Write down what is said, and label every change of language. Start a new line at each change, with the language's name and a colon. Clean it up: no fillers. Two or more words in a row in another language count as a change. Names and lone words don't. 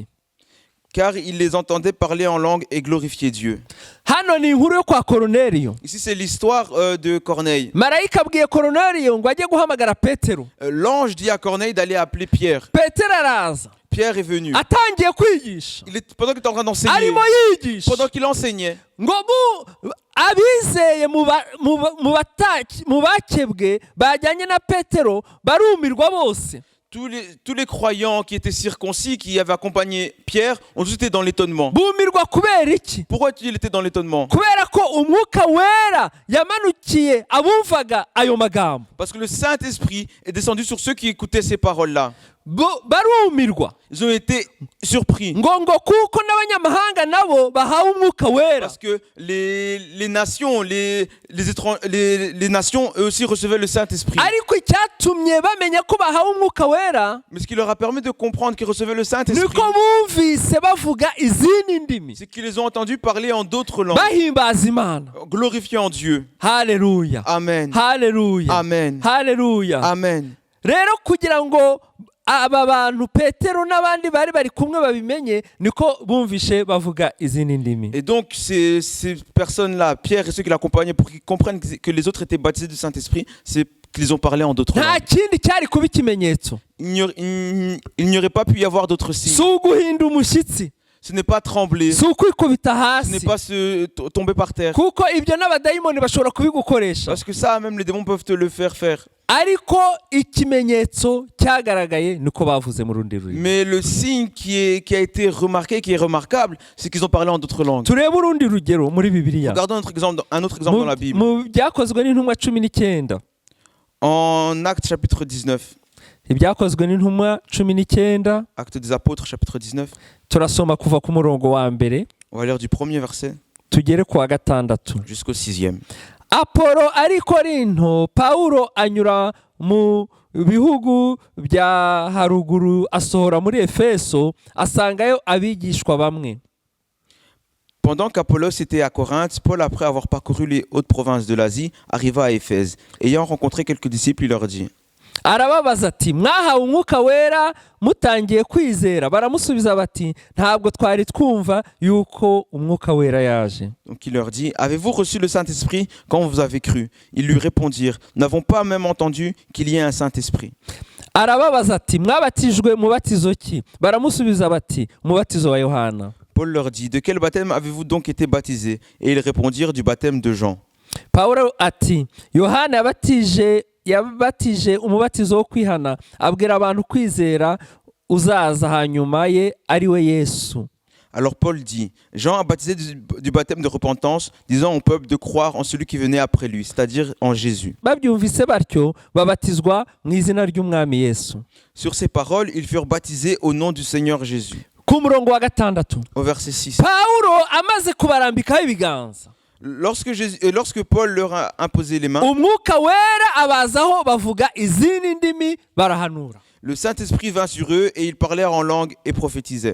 French: car ils les entendaient parler en langue et glorifier Dieu.
Kinyarwanda: hano ni inkuru yo kwa Koruneliyo.
French: Ici, c'est l'histoire de Corneille.
Kinyarwanda: marayika abwiye Koruneliyo ngo ajye guhamagara Petero.
French: L'ange dit à Corneille d'aller appeler Pierre.
Kinyarwanda: Petero araza,
French: Pierre est venu.
Kinyarwanda: atangiye kwigisha,
French: Pendant qu'il était en train d'enseigner,
Kinyarwanda: arimo yigisha
French: pendant qu'il enseignait,
Kinyarwanda: ngo abizeye mu bakebwe bajyanye na Petero barumirwa bose.
French: tous les croyants qui étaient circoncis, qui avaient accompagné Pierre, ont tous été dans l'étonnement.
Kinyarwanda: bumirwa kubera iki?
French: Pourquoi il était dans l'étonnement?
Kinyarwanda: kubera ko umwuka wera yamanukiye abumvaga ayo magambo.
French: Parce que le Saint-Esprit est descendu sur ceux qui écoutaient ces paroles-là.
Kinyarwanda: barumirwa
French: Ils ont été surpris.
Kinyarwanda: ngo kuko n'abanyamahanga nabo bahawe umwuka wera.
French: Parce que les nations, les nations, eux aussi recevaient le Saint-Esprit.
Kinyarwanda: ariko icyatumye bamenya ko bahawe umwuka wera
French: Mais ce qui leur a permis de comprendre qu'ils recevaient le Saint-Esprit,
Kinyarwanda: niko bumvise bavuga izindi ndimi
French: c'est qu'ils les ont entendus parler en d'autres langues,
Kinyarwanda: bahimbaza Imana.
French: glorifiant Dieu.
Kinyarwanda: Haleluya, Amen. haleluya, Amen. haleluya. Amen. Rero kugira ngo aba bantu Petero n'abandi bari kumwe babimenye, niko bumvishe bavuga izindi ndimi.
French: Et donc, ces personnes-là, Pierre et ceux qui l'accompagnaient, pour qu'ils comprennent que les autres étaient baptisés du Saint-Esprit, c'est qu'ils ont parlé en d'autres
Kinyarwanda: nta
French: langues.
Kinyarwanda: kindi cyari kuba ikimenyetso,
French: Il n'y aurait pas pu y avoir d'autres
Kinyarwanda: si
French: signes.
Kinyarwanda: uguhinda umushyitsi,
French: Ce n'est pas trembler,
Kinyarwanda: si ukwikubita
French: ce n'est
Kinyarwanda: hasi,
French: pas se tomber par terre.
Kinyarwanda: kuko ibyo n'abadayimoni bashobora kubigukoresha.
French: Parce que ça, même les démons peuvent te le faire faire.
Kinyarwanda: Ariko ikimenyetso cyagaragaye niko bavuze mu rundi rurimi.
French: Mais le signe qui a été remarqué, qui est remarquable, c'est qu'ils ont parlé en d'autres langues.
Kinyarwanda: Turebe urundi rugero muri Bibiliya.
French: Regardons un autre exemple dans la Bible.
Kinyarwanda: Mu byakozwe n'intumwa 19.
French: En Actes chapitre 19.
Kinyarwanda: Ibyakozwe n'intumwa 19,
French: Actes des apôtres chapitre 19.
Kinyarwanda: turasoma kuva ku murongo wa mbere
French: On va lire du premier verset
Kinyarwanda: tugere ku wa gatandatu.
French: jusqu'au 6e.
Kinyarwanda: Apolo ari Korinto, Pawulo anyura mu bihugu bya haruguru asohora muri Efeso, asangayo abigishwa bamwe.
French: Pendant qu'Apollos était à Corinthe, Paul, après avoir parcouru les hautes provinces de l'Asie, arriva à Éphèse. Ayant rencontré quelques disciples, il leur dit:
Kinyarwanda: Arababaza ati, mwahawe umwuka wera mutangiye kwizera? Baramusubiza bati, ntabwo twari twumva yuko umwuka wera yaje.
French: Donc il leur dit: Avez-vous reçu le Saint-Esprit quand vous avez cru? Ils lui répondirent: Nous n'avons pas même entendu qu'il y ait un Saint-Esprit.
Kinyarwanda: Arababaza ati, mwabatijwe mubatizo ki? Baramusubiza bati, umubatizo wa Yohana.
French: Paul leur dit: De quel baptême avez-vous donc été baptisés? Et ils répondirent: Du baptême de Jean.
Kinyarwanda: Pawulo ati, Yohana yabatije umubatizo wo kwihana, abwira abantu kwizera uzaza hanyuma ye ari we Yesu.
French: Alors Paul dit: Jean a baptisé du baptême de repentance, disant au peuple de croire en celui qui venait après lui, c'est-à-dire en Jésus.
Kinyarwanda: Babyumvise batyo babatizwa mu izina ry'umwami Yesu.
French: Sur ces paroles, ils furent baptisés au nom du Seigneur Jésus.
Kinyarwanda: Ku murongo wa gatandatu,
French: Au verset 6.
Kinyarwanda: Pawulo amaze kubarambikaho ibiganza,
French: Lorsque Paul leur a imposé les mains,
Kinyarwanda: umwuka wera abazaho bavuga izindi ndimi barahanura.
French: le Saint-Esprit vint sur eux et ils parlèrent en langue et prophétisaient.